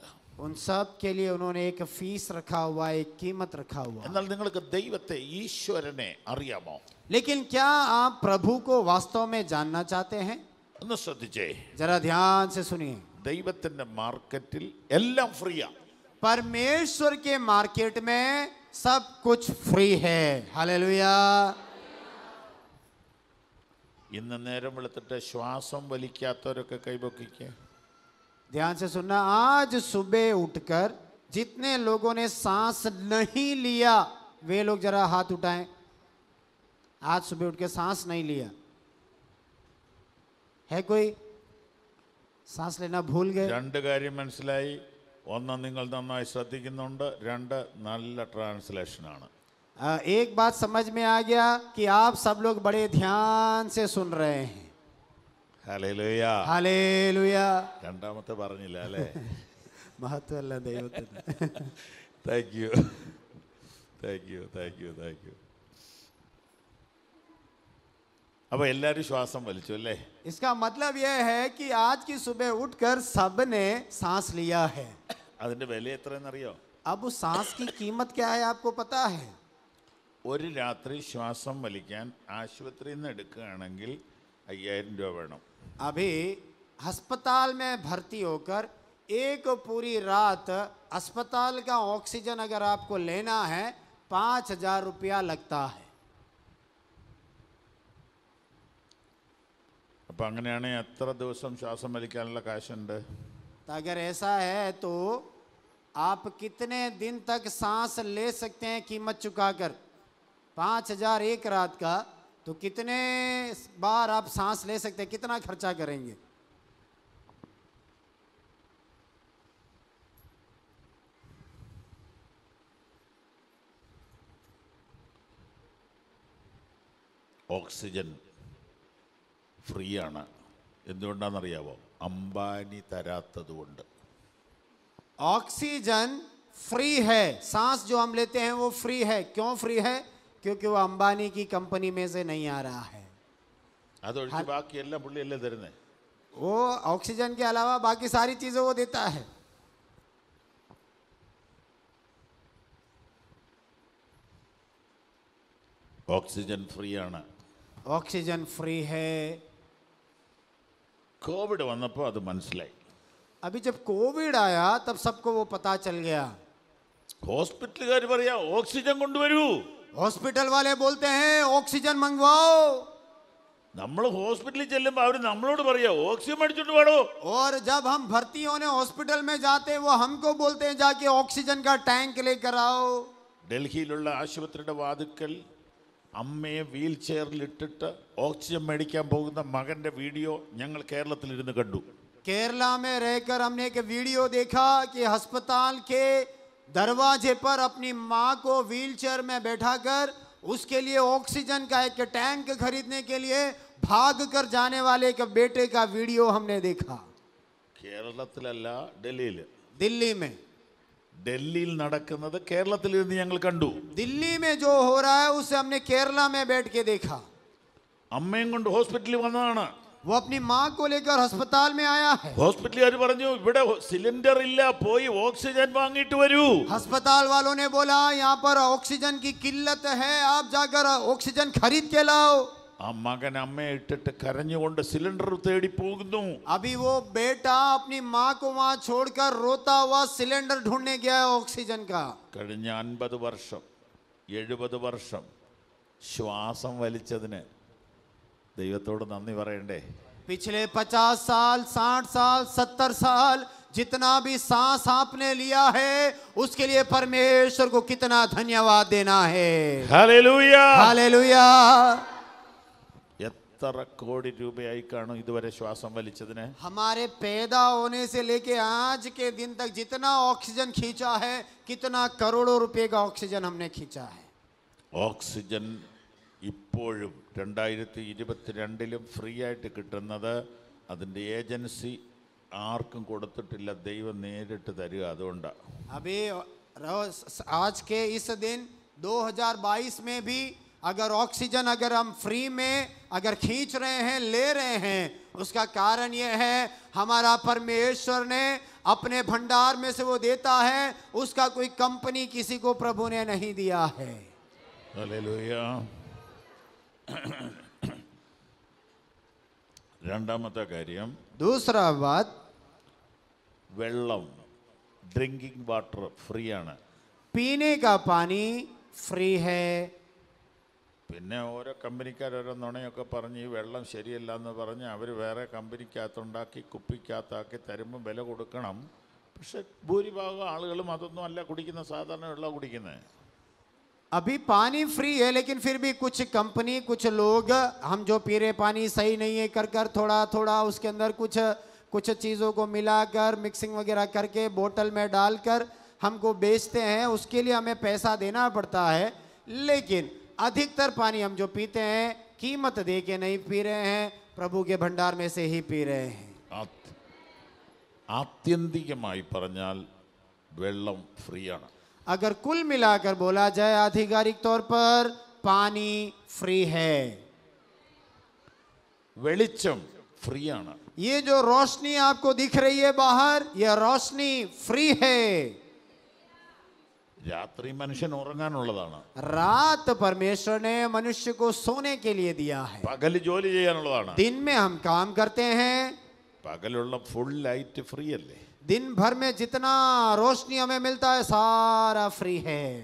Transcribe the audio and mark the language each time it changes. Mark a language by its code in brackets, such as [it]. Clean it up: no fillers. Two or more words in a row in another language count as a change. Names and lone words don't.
[hi] उन सब के लिए उन्होंने एक फीस रखा हुआ, एक कीमत रखा हुआ। [ml] എന്നാൽ നിങ്ങൾക്ക് ദൈവത്തെ, ഈശ്വരനെ അറിയാമോ? [hi] लेकिन क्या आप प्रभु को वास्तव में जानना चाहते हैं? [ml] ഒന്ന് ശ്രദ്ധിച്ചേ. [hi] जरा ध्यान से सुनिए। [ml] ദൈവത്തിന്റെ മാർക്കറ്റിൽ എല്ലാം ഫ്രീയാ. [hi] परमेश्वर के मार्केट में सब कुछ फ्री है। हालेलुया। [ml] ഇന്ന് നേരം വെളുത്തിട്ട് ശ്വാസം വലിക്കാത്തവരൊക്കെ കൈപൊക്കിക്കേ. [hi] ध्यान से सुनना, आज सुबह उठकर जितने लोगों ने सांस नहीं लिया वे लोग जरा हाथ उठाएं। आज सुबह उठ के सांस नहीं लिया है कोई? सांस लेना भूल गए? [ml] രണ്ട് കാര്യം മനസ്സിലായി. ഒന്ന്, നിങ്ങൾ നന്നായി ശ്രദ്ധിക്കുന്നുണ്ട്. രണ്ട്, നല്ല ട്രാൻസ്ലേഷനാണ്. [hi] एक बात समझ में आ गया कि आप सब लोग बड़े ध्यान से सुन रहे हैं। [ml] ഹല്ലേലൂയ. [hi] हालेलुया। [ml] രണ്ടാമത്തെ പറഞ്ഞില്ല അല്ലേ? महत्व ദൈവത്തിന്. [en] thank you, thank you, thank you, thank you. [ml] അപ്പൊ എല്ലാരും ശ്വാസം വലിച്ചു അല്ലേ? [hi] इसका मतलब यह है कि आज की सुबह उठकर सबने सांस लिया है। [ml] അതിന്റെ വില എത്രയെന്നറിയോ? [hi] अब उस सांस की कीमत क्या है आपको पता है? [ml] ഒരു രാത്രി ശ്വാസം വലിക്കാൻ ആശുപത്രിയിൽ നിന്ന് എടുക്കുകയാണെങ്കിൽ 5000 രൂപ വേണം. [hi] अभी अस्पताल में भर्ती होकर एक पूरी रात अस्पताल का ऑक्सीजन अगर आपको लेना है 5000 रुपया लगता है। [ml] അപ്പൊ അങ്ങനെയാണെങ്കിൽ എത്ര ദിവസം ശ്വാസം വലിക്കാനുള്ള കാശുണ്ട്? [hi] तो अगर ऐसा है तो आप कितने दिन तक सांस ले सकते हैं कीमत चुकाकर? 5000 एक रात का, तो कितने बार आप सांस ले सकते हैं? कितना खर्चा करेंगे? [ml] ഓക്സിജൻ ഫ്രീ ആണ്. എന്തുകൊണ്ടാണെന്നറിയാവോ? അംബാനി തരാത്തത് കൊണ്ട്. [hi] ऑक्सीजन फ्री है, सांस जो हम लेते हैं वो फ्री है। क्यों फ्री है? क्योंकि वो अंबानी की कंपनी में से नहीं आ रहा है। [ml] അതൊഴിച്ച് ബാക്കി എല്ലാം പുള്ളിയല്ലേ തരുന്നേ? [hi] वो ऑक्सीजन के अलावा बाकी सारी चीजें वो देता है। [ml] ഓക്സിജൻ ഫ്രീ ആണ്. [hi] ऑक्सीजन फ्री है। [ml] കോവിഡ് വന്നപ്പോൾ അത് മനസ്സിലായി. [hi] अभी जब कोविड आया तब सबको वो पता चल गया। [ml] ഹോസ്പിറ്റലുകാർ പറയാ ഓക്സിജൻ കൊണ്ടുവരൂ. [hi] हॉस्पिटल वाले बोलते हैं ऑक्सीजन मंगवाओ। [ml] നമ്മൾ ഹോസ്പിറ്റലിൽ ചെല്ലുമ്പോൾ അവർ നമ്മളോട് പറയാ ഓക്സിജൻ മേടിച്ചോണ്ട് പാടോ. [hi] और जब हम भर्ती होने हॉस्पिटल में जाते हैं वो हमको बोलते हैं जाके ऑक्सीजन का टैंक लेकर आओ। [ml] ഡൽഹിയിലുള്ള ആശുപത്രിയുടെ വാതിക്കൽ അമ്മയെ വീൽ ചെയറിൽ ഇട്ടിട്ട് ഓക്സിജൻ മേടിക്കാൻ പോകുന്ന മകന്റെ വീഡിയോ ഞങ്ങൾ കേരളത്തിൽ ഇരുന്ന് കണ്ടു. [hi] केरला में रहकर हमने एक वीडियो देखा कि अस्पताल के दरवाजे पर अपनी मां को व्हीलचेयर में बैठाकर उसके लिए ऑक्सीजन का एक टैंक खरीदने के लिए भाग कर जाने वाले एक बेटे का वीडियो हमने देखा। [ml] കേരളത്തിലല്ല, ഡൽഹിയിൽ. [hi] दिल्ली में, [ml] ഡൽഹിയിൽ നടക്കുന്നത് കേരളത്തിൽ നിന്ന് ഞങ്ങൾ കണ്ടു. [hi] दिल्ली में जो हो रहा है उसे हमने केरला में बैठ के देखा। [ml] അമ്മയും കൊണ്ട് ഹോസ്പിറ്റലിൽ വന്നതാണ്. [hi] वो अपनी माँ को लेकर अस्पताल में आया है। [ml] ഹോസ്പിറ്റലുകാർ പറഞ്ഞു ഇവിടെ സിലിണ്ടർ ഇല്ല, പോയി ഓക്സിജൻ വാങ്ങിയിട്ട് വരൂ. [hi] अस्पताल वालों ने बोला यहाँ पर ऑक्सीजन की किल्लत है, आप जाकर ऑक्सीजन खरीद के लाओ। [ml] ആ മകൻ അമ്മയെ ഇട്ടിട്ട് കരഞ്ഞുകൊണ്ട് സിലിണ്ടർ തേടി പോകുന്നു. [hi] अभी वो बेटा अपनी माँ को वहाँ छोड़कर रोता हुआ सिलेंडर ढूंढने गया है ऑक्सीजन का। [ml] കഴിഞ്ഞ 50 വർഷം 70 വർഷം ശ്വാസം വലിച്ചതിന് ദൈവത്തോട് നന്ദി പറയണ്ടേ? [hi] पिछले 50 साल 60 साल 70 साल जितना भी सांस आपने लिया है उसके लिए परमेश्वर को कितना धन्यवाद देना है। [ml] ഹല്ലേലൂയ. [hi] हालेलुया। [ml] എത്ര കോടി രൂപയായി കാണും ഇതുവരെ ശ്വാസം വലിച്ചതിന്? [hi] हमारे पैदा होने से लेके आज के दिन तक जितना ऑक्सीजन खींचा है, कितना करोड़ों रुपए का ऑक्सीजन हमने खींचा है। [ml] ഓക്സിജൻ ഇപ്പോഴും 2022 ഫ്രീ ആയിട്ട് കിട്ടുന്നത് അതിൻ്റെ ഏജൻസി ആർക്കും കൊടുത്തിട്ടില്ല, ദൈവം നേരിട്ട് തരിക. അതുകൊണ്ടാണ് [hi] अभी आज के इस दिन 2022 में भी अगर ऑक्सीजन अगर हम फ्री में अगर खींच रहे हैं, ले रहे हैं, उसका कारण यह है हमारा परमेश्वर ने अपने भंडार में से वो देता है, उसका कोई कंपनी किसी को प्रभु ने नहीं दिया है। [ml] ഹല്ലേലൂയ. രണ്ടാമത്തെ കാര്യം, [hi] दूसरा बात, [ml] വെള്ളം, [en] drinking water [ml] ഫ്രീ ആണ്. [hi] पीने का पानी फ्री है। [ml] പിന്നെ ഓരോ കമ്പനിക്കാർ ഓരോ നുണയൊക്കെ പറഞ്ഞ് ഈ വെള്ളം ശരിയല്ല എന്ന് പറഞ്ഞ് അവർ വേറെ കമ്പനിക്കകത്തുണ്ടാക്കി കുപ്പിക്കകത്താക്കി തരുമ്പോൾ വില കൊടുക്കണം. പക്ഷെ ഭൂരിഭാഗം ആളുകളും അതൊന്നും അല്ല കുടിക്കുന്ന, സാധാരണ വെള്ളം കുടിക്കുന്നത്. [hi] अभी पानी फ्री है, लेकिन फिर भी कुछ कंपनी कुछ लोग हम जो पी रहे पानी सही नहीं है कर कर थोड़ा थोड़ा उसके अंदर कुछ चीज़ों को मिलाकर मिक्सिंग वगैरह करके बोतल में डालकर हमको बेचते हैं। उसके लिए हमें पैसा देना पड़ता है, लेकिन अधिकतर पानी हम जो पीते हैं कीमत दे के नहीं पी रहे हैं, प्रभु के भंडार में से ही पी रहे हैं। [ml] ആത്യന്തികമായി പറഞ്ഞാൽ വെള്ളം ഫ്രീ ആണ്. [hi] अगर कुल मिलाकर बोला जाए आधिकारिक तौर पर पानी फ्री है। [ml] വെളിച്ചം ഫ്രീ ആണ്. [hi] ये जो रोशनी आपको दिख रही है बाहर, यह रोशनी फ्री है। [ml] രാത്രി മനുഷ്യൻ ഉറങ്ങാനുള്ളതാണ്, [hi] रात परमेश्वर ने मनुष्य को सोने के लिए दिया है, [ml] പകല് ജോലി ചെയ്യാനുള്ളതാണ്. [hi] दिन में हम काम करते हैं। [ml] പകലുള്ള [en] full light [ml] ഫ്രീ അല്ലേ? [hi] दिन भर में जितना रोशनी हमें मिलता है सारा फ्री है।